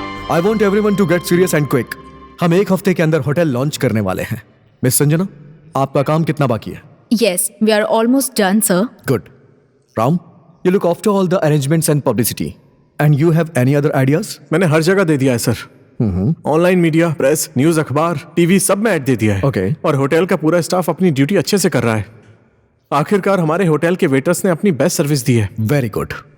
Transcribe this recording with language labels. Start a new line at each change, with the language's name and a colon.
English: I want everyone to get serious and quick.
Hindi: हम 1 हफ्ते के अंदर होटल लॉन्च करने वाले हैं। मिस संजना, आपका काम कितना बाकी है?
English: Yes, we are almost done sir.
Hindi: Good. Ram,
English: You look after all the arrangements and publicity. And you have any other ideas?
Hindi: मैंने हर जगह दे दिया है sir. Online media, press, news, अखबार, टीवी सब में ऐड दे दिया है।
English: Okay.
Hindi: और होटल का पूरा स्टाफ अपनी ड्यूटी अच्छे से कर रहा है। आखिरकार हमारे होटल के वेटर्स ने अपनी बेस्ट सर्विस दी है।
English: Very good.